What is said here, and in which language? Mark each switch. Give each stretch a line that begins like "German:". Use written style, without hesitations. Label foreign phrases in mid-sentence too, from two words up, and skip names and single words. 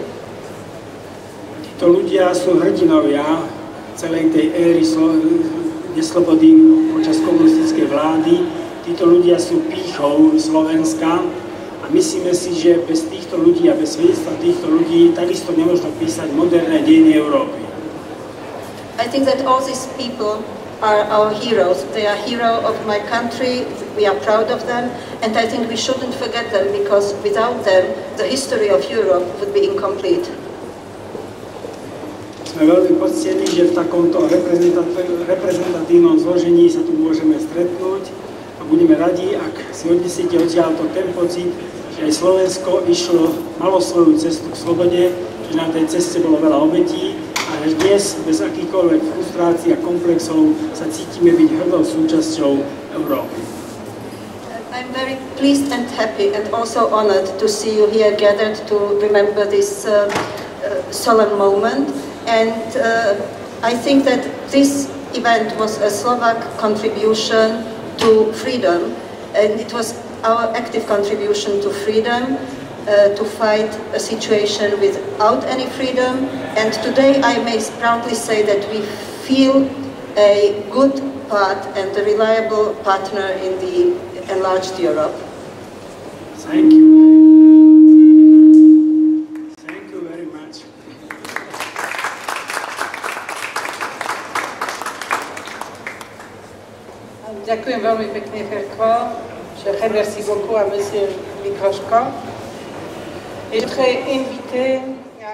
Slovak: Títo ľudia sú hrdinovia celej tej éry neslobody počas komunistickej vlády. Títo ľudia sú pýchou Slovenska a myslíme si, že bez týchto ľudí a bez svedectva týchto ľudí takisto nemôžno písať moderné dejiny Európy.
English: I think that all these people are our heroes. They are heroes of my country. We are proud of them, and I think we shouldn't forget them because without them, the history of Europe would be incomplete.
Slovak: Sme veľmi poctení, že v takomto reprezentatívnom zložení sa tu môžeme stretnúť a budeme radi, ak si odnesiete odtiaľto ten pocit, že aj Slovensko malo svoju cestu k slobode, že na tej ceste bolo veľa obetí a že dnes bez akýchkoľvek frustrácií a komplexov sa cítime byť hrdou súčasťou Európy.
English: I'm very pleased and happy and also honored to see you here gathered to remember this solemn moment. And I think that this event was a Slovak contribution to freedom, and it was our active contribution to freedom, to fight a situation without any freedom. And today I may proudly say that we feel a good part and a reliable partner in the enlarged Europe. Thank you. Thank you very much.
Slovak: Ďakujem veľmi pekne, Ferko.
French: Je remercie beaucoup à Monsieur Mikroško. Et je voudrais inviter